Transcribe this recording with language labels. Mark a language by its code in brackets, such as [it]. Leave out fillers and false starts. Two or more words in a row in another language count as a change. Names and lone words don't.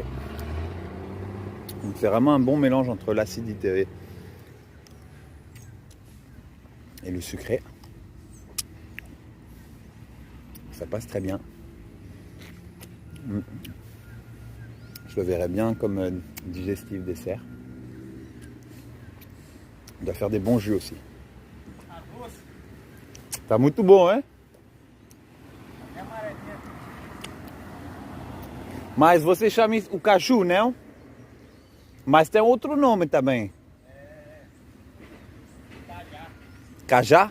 [fr] Donc c'est vraiment un bon mélange entre l'acidité et le sucré. Ça passe très bien. Je le verrais bien comme digestif dessert. Il doit faire des bons jus aussi. [pt] Tá muito bom, hein? Mas você chama o caju, não? Mas tem outro nome também. Cajá?